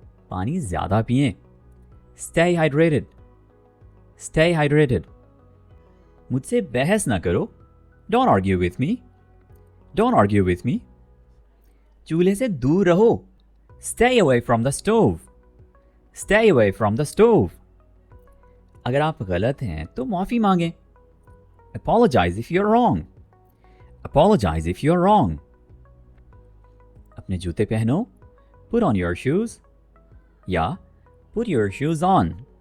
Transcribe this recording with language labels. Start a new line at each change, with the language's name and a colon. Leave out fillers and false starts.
Hindi: पानी ज़्यादा पिएं.
English: Stay hydrated. Stay hydrated.
Hindi: मुझसे बहस ना करो.
English: Don't argue with me. Don't argue with me.
Hindi: चूल्हे से दूर रहो.
English: Stay away from the stove. Stay away from the stove.
Hindi: अगर आप गलत हैं तो माफ़ी मांगें.
English: Apologize if you're wrong. Apologize if you're wrong.
Hindi: अपने जूते पहनो.
English: Put on your shoes. या put your shoes on.